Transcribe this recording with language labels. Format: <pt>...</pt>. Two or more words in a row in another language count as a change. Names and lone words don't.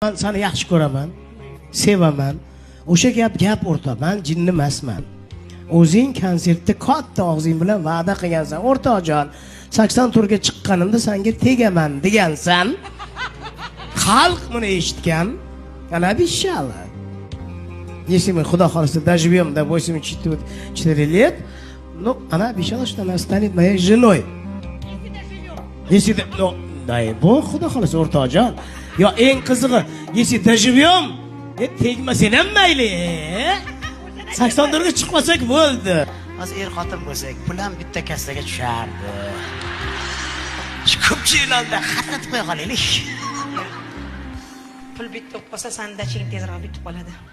<uz>Men seni yaxshi ko'raman, sevaman. O'sha gap o'rta, men jinni emasman. O'zing konsertda katta og'zing bilan va'da qilgansan, o'rtoqjon. 80 turga chiqqanimda senga tegaman degansan. Xalq buni eshitgan. Ana bishallah.</uz> <ru>Если мы</ru> <uz>худо холосто</uz> <ru>доживем до 84 лет, ну, она обещала, что она станет моей женой. Если ну, дай бог,</ru> <uz>худо холосто, o'rtoqjon. Yo, eng qizig'i,</uz> <ru>если доживем,</ru> <uz>tegmasin ham mayli. 84 ga chiqmasak bo'ldi. Hozir er xotin bo'lsak, pul ham bitta kassaga tushardi. Shu ko'pchiliklarda xatlatib qo'ya qolaylik. Pul bitta bo'lib qolsa, sandaching tezroq bitib qoladi.</uz>